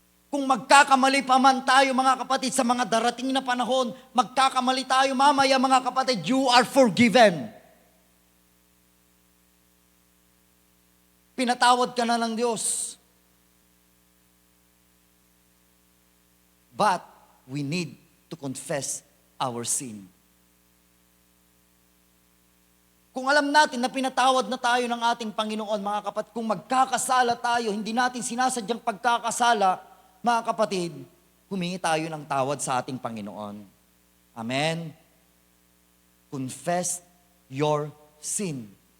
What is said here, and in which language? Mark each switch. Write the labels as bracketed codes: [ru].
[tl] Kung magkakamali pa man tayo mga kapatid sa mga darating na panahon, magkakamali tayo mamaya mga kapatid, [en] you are forgiven. [tl] Pinatawad ka na ng Diyos. [en] But we need to confess our sin. [tl] Kung alam natin na pinatawad na tayo ng ating Panginoon, mga kapatid, kung magkakasala tayo, hindi natin sinasadyang pagkakasala, mga kapatid, humingi tayo ng tawad sa ating Panginoon. [en] Amen? Confess your sin.